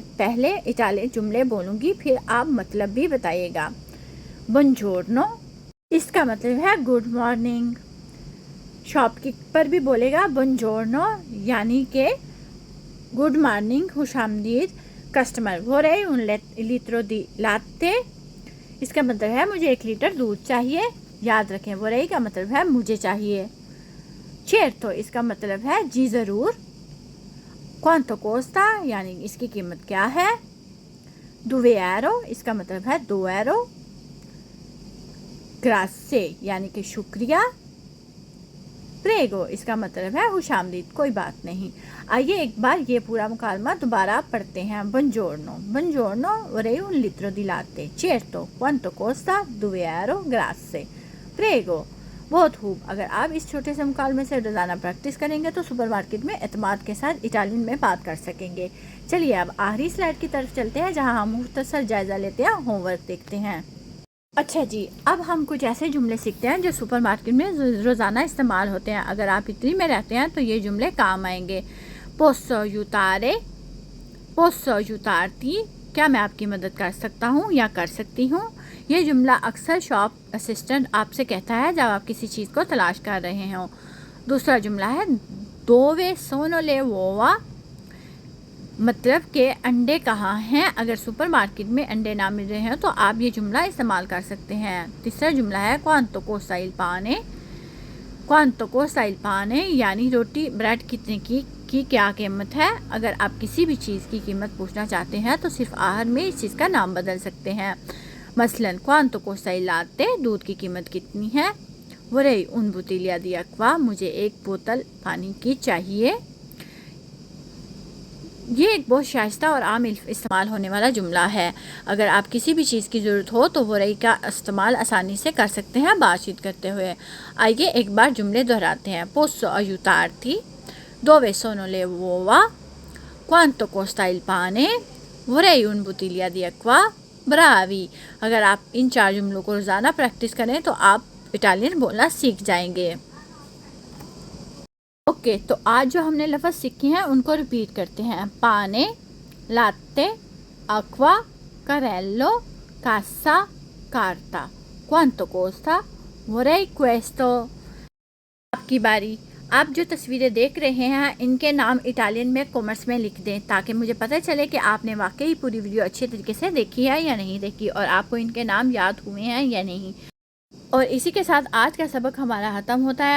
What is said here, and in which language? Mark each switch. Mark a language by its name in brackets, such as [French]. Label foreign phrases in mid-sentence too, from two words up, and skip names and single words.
[Hindi] पहले इटालियन जुमले बोलूँगी, फिर आप मतलब भी बताइएगा। बुongiorno इसका मतलब है [English] good morning. [Hindi] शॉपकीपर भी बोलेगा बुongiorno यानी कि [English] good morning, [Hindi] खुशामदीद कस्टमर। [Italian] vorrei un litro di latte। [Hindi] इसका मतलब है मुझे 1 लीटर दूध चाहिए। याद रखें, vorrei का मतलब है मुझे चाहिए। certo इसका मतलब है जी ज़रूर। [Italian] quanto costa [Hindi] यानी इसकी कीमत क्या है। 2 euro इसका मतलब है 2 euro। grazie यानी कि शुक्रिया। प्रेगो इसका मतलब है खुशामदीद, कोई बात नहीं। आइए एक बार ये पूरा मुकालमा दोबारा पढ़ते हैं। [Italian] buongiorno, buongiorno, vorrei un litro di latte, certo, quanto costa, 2 euro, grazie, prego। [Hindi] बहुत खूब। अगर आप इस छोटे से मुकालमे से रोज़ाना प्रैक्टिस करेंगे तो सुपरमार्केट में एतमाद के साथ इटालियन में बात कर सकेंगे। चलिए अब आखिरी स्लाइड की तरफ चलते हैं, जहाँ हम मुख्तसर जायज़ा लेते हैं, होमवर्क देखते हैं। अच्छा जी, अब हम कुछ ऐसे जुमले सीखते हैं जो सुपरमार्केट में रोज़ाना इस्तेमाल होते हैं। अगर आप इटली में रहते हैं तो ये जुमले काम आएंगे। [Italian] posso aiutare, posso aiutarti, [Hindi] क्या मैं आपकी मदद कर सकता हूँ या कर सकती हूँ। ये जुमला अक्सर [English] shop assistant [Hindi] आपसे कहता है जब आप किसी चीज़ को तलाश कर रहे हों। [Italian] दूसरा जुमला है dove sono le uova, [Hindi] मतलब के अंडे कहाँ हैं। अगर सुपरमार्केट में अंडे ना मिल रहे हैं तो आप ये जुमला इस्तेमाल कर सकते हैं। तीसरा जुमला है [Italian] quanto costa il pane, quanto costa il pane [Hindi] यानी रोटी ब्रेड कितने की क्या कीमत है। अगर आप किसी भी चीज़ की कीमत पूछना चाहते हैं तो सिर्फ आखिर में इस चीज़ का नाम बदल सकते हैं। [Italian] मसलन quanto costa il latte, [Hindi] दूध की कीमत कितनी है। [Italian] vorrei un bottiglia di acqua, [Hindi] मुझे 1 बोतल पानी की चाहिए। ये एक बहुत शाइस्ता और आम इस्तेमाल होने वाला जुमला है। अगर आप किसी भी चीज़ की ज़रूरत हो तो vorrei का इस्तेमाल आसानी से कर सकते हैं बातचीत करते हुए। आइए एक बार जुमले दोहराते हैं। [Italian] posso aiutarti, dove sono le uova, quanto costa il pane, vorrei un bottiglia di acqua, bravi। [Hindi] अगर आप इन 4 जुमलों को रोज़ाना प्रैक्टिस करें तो आप इटालियन बोलना सीख जाएंगे। ओके, तो आज जो हमने लफ्ज़ सीखे हैं उनको रिपीट करते हैं। [Italian] pane, latte, acqua, carrello, cassa, carta, quanto costa, vorrei questo। [Hindi] आपकी बारी। आप जो तस्वीरें देख रहे हैं इनके नाम इटालियन में कॉमेंट्स में लिख दें ताकि मुझे पता चले कि आपने वाकई पूरी वीडियो अच्छे तरीके से देखी है या नहीं देखी और आपको इनके नाम याद हुए हैं या नहीं। और इसी के साथ आज का सबक हमारा ख़त्म होता है।